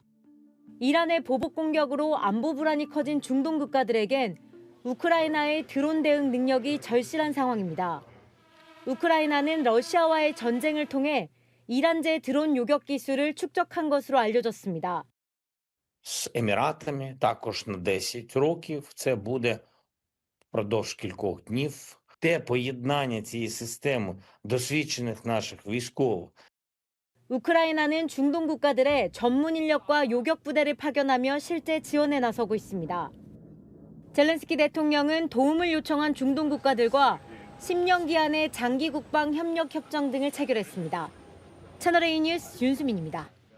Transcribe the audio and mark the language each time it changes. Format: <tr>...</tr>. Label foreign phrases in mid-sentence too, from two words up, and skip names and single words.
<ko>이란의 보복 공격으로 안보 불안이 커진 중동 국가들에겐 우크라이나의 드론 대응 능력이 절실한 상황입니다. 우크라이나는 러시아와의 전쟁을 통해 이란제 드론 요격 기술을 축적한 것으로 알려졌습니다.</ko> <uk>З Еміратами також на 10 років. Це буде впродовж кількох днів. Те поєднання цієї системи досвідчених наших військових.</uk> <ko>우크라이나는 중동 국가들의 전문 인력과 요격 부대를 파견하며 실제 지원에 나서고 있습니다. 젤렌스키 대통령은 도움을 요청한 중동 국가들과 10년 기한의 장기 국방 협력 협정 등을 체결했습니다. 채널A 뉴스 윤수민입니다.</ko>